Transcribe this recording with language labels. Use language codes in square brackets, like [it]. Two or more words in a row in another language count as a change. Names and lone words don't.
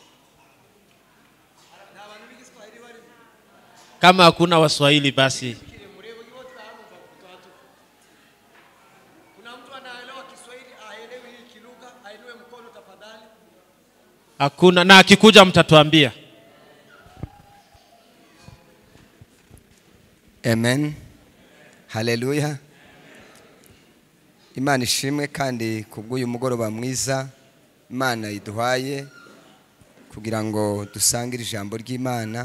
[sw] Kama hakuna Waswahili basi. Kuna mtu anaelewa Kiswahili aelewe hii kilugha, ainue mkono tafadhali. Hakuna, na akikuja mtatuambia. Amen. Hallelujah. [rw] Imana ishimwe kandi kubw'uyu mugoroba mwiza Imana iduhaye kugira ngo dusangire ijambo ry'Imana.